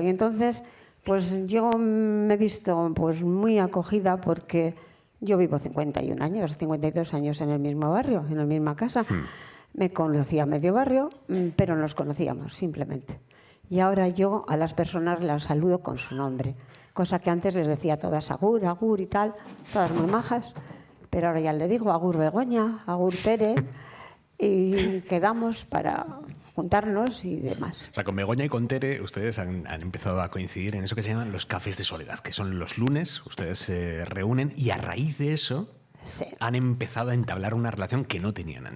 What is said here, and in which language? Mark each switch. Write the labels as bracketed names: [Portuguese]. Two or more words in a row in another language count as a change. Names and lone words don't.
[Spanish] Y entonces, pues yo me he visto pues muy acogida porque yo vivo 51 años, 52 años en el mismo barrio, en la misma casa. Me conocía medio barrio, pero nos conocíamos simplemente. Y ahora yo a las personas las saludo con su nombre, cosa que antes les decía todas agur, agur y tal, todas muy majas, pero ahora ya le digo agur Begoña, agur Tere, y quedamos para juntarnos y demás. O sea, con Begoña y con Tere ustedes han empezado a coincidir en eso que se llaman los cafés de soledad, que son los lunes, ustedes se reúnen y a raíz de eso sí, han empezado a entablar una relación que no tenían antes.